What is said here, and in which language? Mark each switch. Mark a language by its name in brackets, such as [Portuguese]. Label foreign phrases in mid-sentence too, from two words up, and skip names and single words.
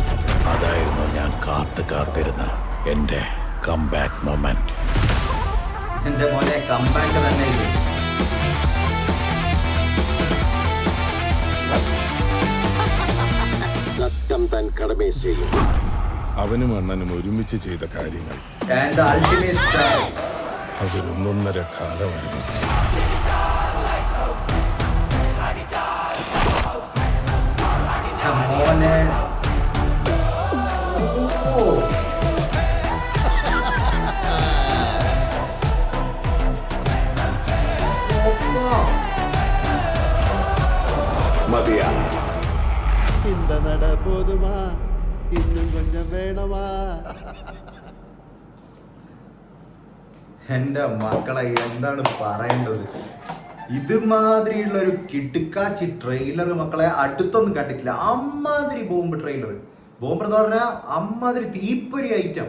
[Malayalam] അതായിരുന്നു ഞാൻ കാത്തിരുന്ന എന്റെ കംബാക്ക് മൊമെന്റ്. എന്റെ മോനെ കംബാക്ക് തന്നെ ഇത്. സത്യം താൻ കടമേ ചെയ്യും. അവനും അണ്ണനും ഒരുമിച്ച് ചെയ്ത കാര്യങ്ങൾ [English] And the ultimate star. [Malayalam] അതൊരു 1.5 കാലമായിരുന്നു. മോനെ മതിയാ. [Tamil] இந்த நட போதுமா, இன்னும் கொஞ்சம் வேணுமா? [Malayalam] എന്റെ മക്കളെ എന്താണ് പറയേണ്ടത്? ഇതുമാതിരിയുള്ള ഒരു കിടുക്കാച്ചി ട്രെയിലർ മക്കളെ അടുത്തൊന്നും കണ്ടിട്ടില്ല. അമ്മാതിരി ബോംബ് ട്രെയിലർ. ബോംബ് എന്ന് പറഞ്ഞാൽ അമ്മാതിരി തീപ്പൊരി ഐറ്റം.